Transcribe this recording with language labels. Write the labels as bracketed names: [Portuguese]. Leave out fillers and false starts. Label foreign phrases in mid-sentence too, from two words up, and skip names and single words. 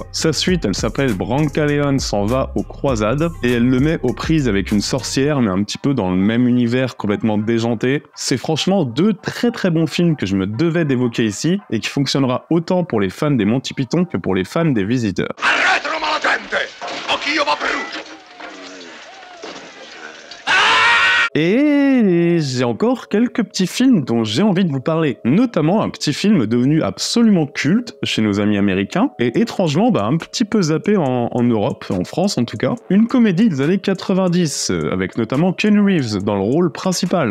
[French] Sa suite, elle s'appelle Brancaleone s'en va aux croisades, et elle le met aux prises avec une sorcière, mais un petit peu dans le même univers complètement déjanté. C'est franchement deux très très bons films que je me devais d'évoquer ici, et qui fonctionnera autant pour les fans des Monty Python que pour les fans des Visiteurs. [Italian] Arretro, mala gente! Occhio va Perù! [French] Et j'ai encore quelques petits films dont j'ai envie de vous parler, notamment un petit film devenu absolument culte chez nos amis américains, et étrangement un petit peu zappé en Europe, en France en tout cas. Une comédie des années 90, avec notamment Keanu Reeves dans le rôle principal.